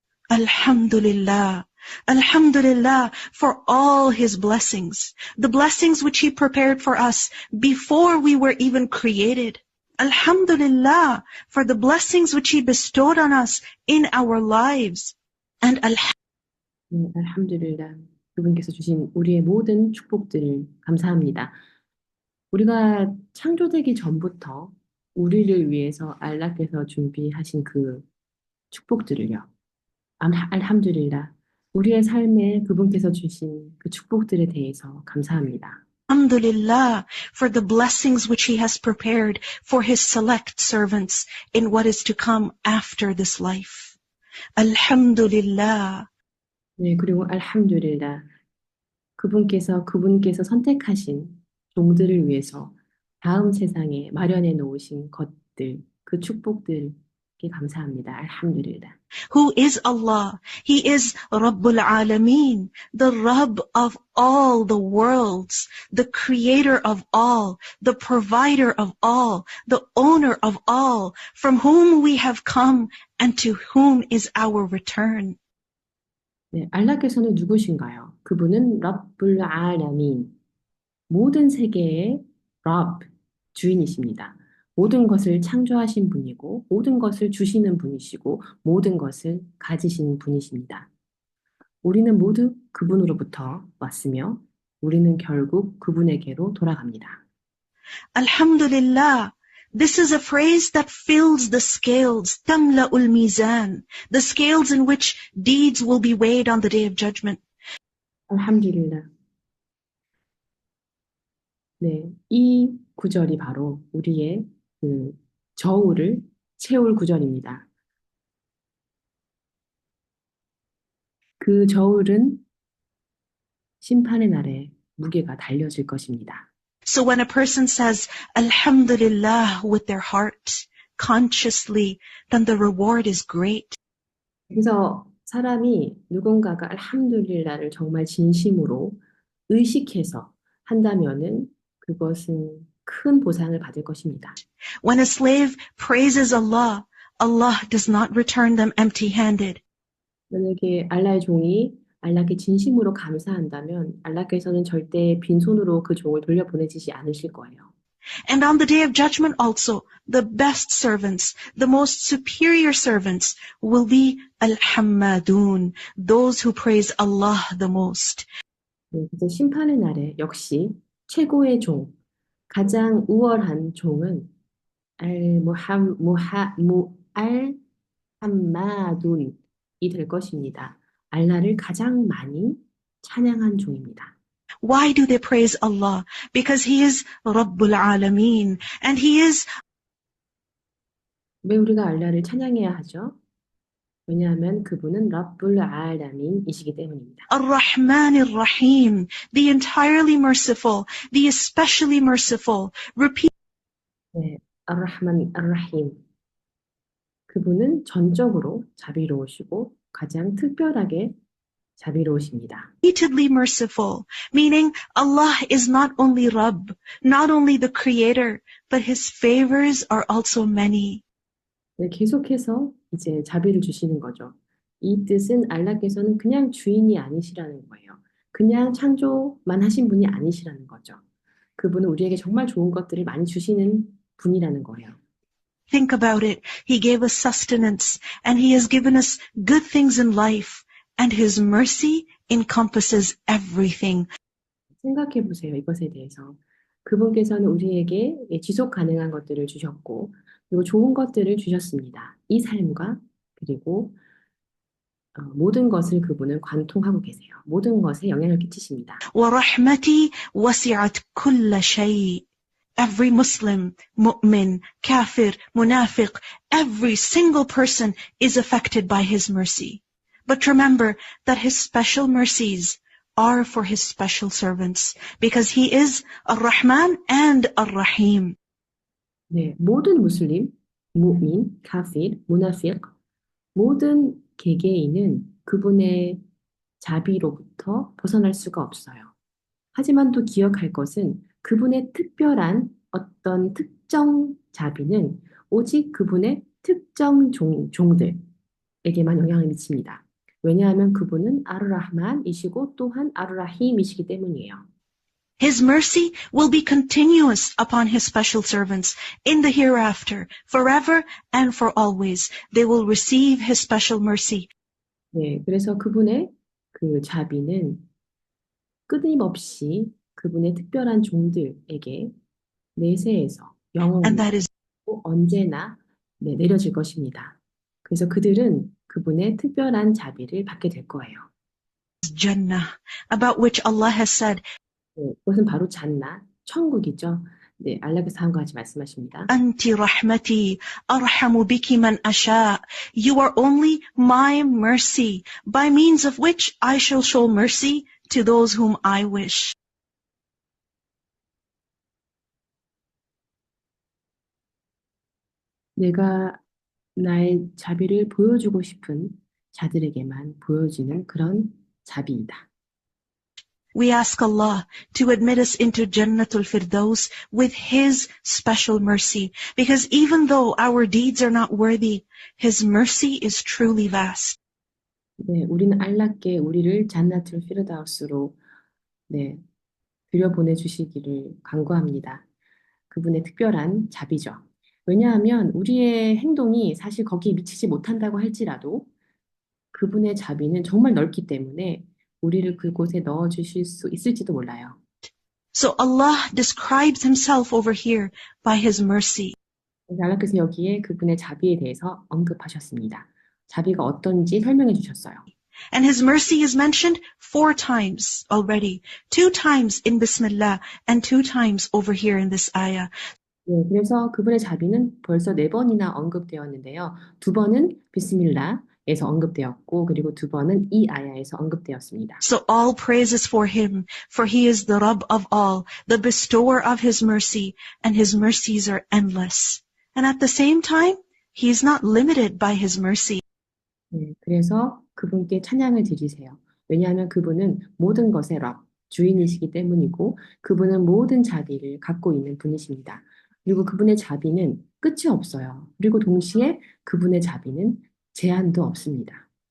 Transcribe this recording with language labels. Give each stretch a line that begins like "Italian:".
English: Alhamdulillah. Alhamdulillah for all His blessings, the blessings which He prepared for us before we were even created. Alhamdulillah for the blessings which He bestowed on us in our lives. And
Korean: 네, 알함두릴라. 그분께서 주신 우리의 모든 축복들을 감사합니다. 우리가 창조되기 전부터 우리를 위해서 알라께서 준비하신 그 축복들을요. 알함두릴라. 우리의 삶에 그분께서 주신 그 축복들에 대해서 감사합니다.
English: Alhamdulillah for the blessings which He has prepared for His select servants in what is to come after this life. Alhamdulillah.
Korean: 네, 그리고 알함두릴라. 그분께서 선택하신 종들을 위해서 다음 세상에 마련해 놓으신 것들, 그 축복들께 감사합니다. 알함두릴라.
English: Who is Allah? He is Rabbul Alameen, the Rabb of all the worlds, the creator of all, the provider of all, the owner of all, from whom we have come and to whom is our return.
Korean: 네, 알라께서는 누구신가요? 그분은 랍불 알라민, 모든 세계의 랍, 주인이십니다. 모든 것을 창조하신 분이고 모든 것을 주시는 분이시고 모든 것을 가지신 분이십니다. 우리는 모두 그분으로부터 왔으며 우리는 결국 그분에게로 돌아갑니다.
English: Alhamdulillah. This is a phrase that fills the scales,
Arabic: tamla'ul mizan,
English: the scales in which deeds will be weighed on the day of judgment.
Korean: 알함두릴라. 네, 이 구절이 바로 우리의 그 저울을 채울 구절입니다. 그 저울은 심판의 날에 무게가 달려질 것입니다.
English: So when a person says, Alhamdulillah with their heart, consciously, then the reward is great.
Korean: 그래서 사람이 누군가가 알함두릴라를 정말 진심으로 의식해서 한다면은 그것은 큰 보상을 받을 것입니다.
English: When a slave praises Allah, Allah does not return them empty-handed.
Korean: 만약에 알라의 종이 알라께 진심으로 감사한다면 알라께서는 절대 빈손으로 그 종을 돌려보내지지 않으실 거예요.
English: And on the day of judgment also, the best servants, the most superior servants will be al-hammadun, those who praise Allah the most.
Korean: 네, 그래서 심판의 날에 역시 최고의 종, 가장 우월한 종은 알함마둔이 될 것입니다. 알라를 가장 많이 찬양한 종입니다.
English: Why do they praise Allah? Because He is Rabbul Alameen, and He is
Korean: 왜 우리가 알라를 찬양해야 하죠? 왜냐하면 그분은 랍불 알라민이시기 때문입니다.
English: Ar-Rahman Ar-Rahim, the entirely merciful, the especially merciful. Repeat.
Korean: 네, ar-Rahman ar-Rahim. 그분은 전적으로 자비로우시고 가장 특별하게 자비로우십니다.
English: Repeatedly merciful, meaning Allah is not only Rabb, not only the creator, but His favors are also many.
Korean: 네, 계속해서 이제 자비를 주시는 거죠. 이 뜻은 알라께서는 그냥 주인이 아니시라는 거예요. 그냥 창조만 하신 분이 아니시라는 거죠. 그분은 우리에게 정말 좋은 것들을 많이 주시는 분이라는 거예요.
English: Think about it. He gave us sustenance and he has given us good things in life and his mercy encompasses everything.
Korean: 생각해 보세요. 이것에 대해서. 그분께서는 우리에게 지속 가능한 것들을 주셨고, 그리고 좋은 것들을 주셨습니다. 이 삶과 그리고 모든 것을 그분은 관통하고 계세요. 모든 것에 영향을 끼치십니다.
Arabic: ورحمتي وسعت كل شيء.
English: Every Muslim, mu'min, kafir, munafiq, every single person is affected by his mercy. But remember that his special mercies are for his special servants because he is Ar-Rahman and Ar-Rahim.
Korean: 네, 모든 무슬림, 무민, 카피르, 무나피q, 모든 개개인은 그분의 자비로부터 벗어날 수가 없어요. 하지만 또 기억할 것은 그분의 특별한 어떤 특정 자비는 오직 그분의 특정 종들에게만 영향을 미칩니다. 왜냐하면 그분은 아르라흐만이시고 또한 아르라힘이시기 때문이에요.
English: His mercy will be continuous upon his special servants in the hereafter, forever and for always. They will receive his special mercy.
Korean: 네, 그래서 그분의 그 자비는 끊임없이 그분의 특별한 종들에게 내세에서
English: And
Korean: 영원히
English: that is
Korean: 언제나 내려질 것입니다. 그래서 그들은 그분의 특별한 자비를 받게 될 거예요.
English: Jannah, about which Allah has said,
Korean: 네, 그것은 바로 잔나, 천국이죠. 네, 알라께서 다음과 같이 말씀하십니다.
Arabic: أنت رحمتي أرحم بك من أشاء.
English: You are only my mercy, by means of which I shall show mercy to those whom I wish.
Korean: 내가 나의 자비를 보여주고 싶은 자들에게만 보여지는 그런 자비이다.
English: We ask Allah to admit us into Jannatul Firdaus with His special mercy, because even though our deeds are not worthy, His mercy is truly vast.
Korean: 네, 우리는 알라께 우리를 잔나툴 피르다우스로 네, 들여보내 주시기를 간구합니다. 그분의 특별한 자비죠. 왜냐하면 우리의 행동이 사실 거기에 미치지 못한다고 할지라도 그분의 자비는 정말 넓기 때문에 우리를 그곳에 넣어 주실 수 있을지도 몰라요.
English: So Allah describes Himself over here by His mercy.
Korean: 알라께서 여기에 그분의 자비에 대해서 언급하셨습니다. 자비가 어떤지 설명해 주셨어요.
English: And His mercy is mentioned 4 times already. 2 times in Bismillah and 2 times over here in this ayah.
Korean: 네, 그래서 그분의 자비는 벌써 4번이나 언급되었는데요. 2번은 비스밀라에서 언급되었고, 그리고 2번은 이 아야에서 언급되었습니다.
English: So all praises for Him, for He is the Rabb of all, the bestower of His mercy, and His mercies are endless. And at the same time, He is not limited by His mercy.
Korean: 네, 그래서 그분께 찬양을 드리세요. 왜냐하면 그분은 모든 것의 랍, 주인이시기 때문이고, 그분은 모든 자비를 갖고 있는 분이십니다. 그리고 그분의 자비는 끝이 없어요. 그리고 동시에 그분의 자비는 제한도 없습니다.